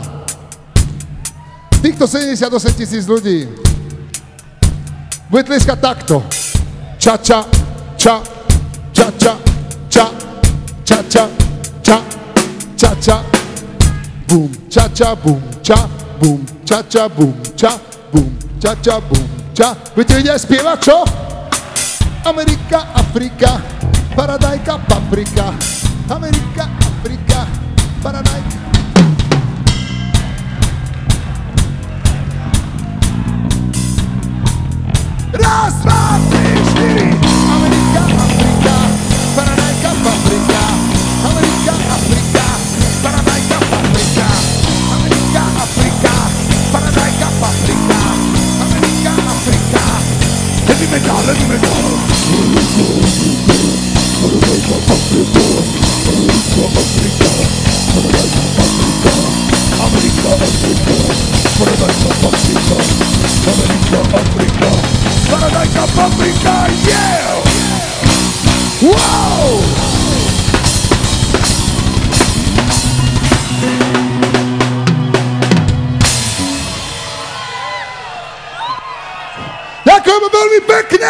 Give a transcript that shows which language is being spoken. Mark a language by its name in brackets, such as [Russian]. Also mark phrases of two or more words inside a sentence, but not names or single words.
[Slovak] Týchto 78 000 ľudí bude tlieskať takto. Ča, bum, ča, bum, ča, bum, ča. Budete vidieť aj spievať, čo? Amerika, Afrika, paradajka, paprika. Amerika, Afrika, paradajka. Raz, dva, tri, štyri. Amerika, Afrika, paradajka, paprika. Amerika, Afrika, paradajka, paprika. Amerika, Afrika, paradajka, paprika. Amerika, Afrika. [English] Heavy metal. [Slovak] Paradajka, paprika. Amerika, Afrika. Amerika, Afrika. Paradajka, paprika. Amerika, Afrika. Paradajka, paprika, yeah! Wow! Ďakujeme veľmi pekne!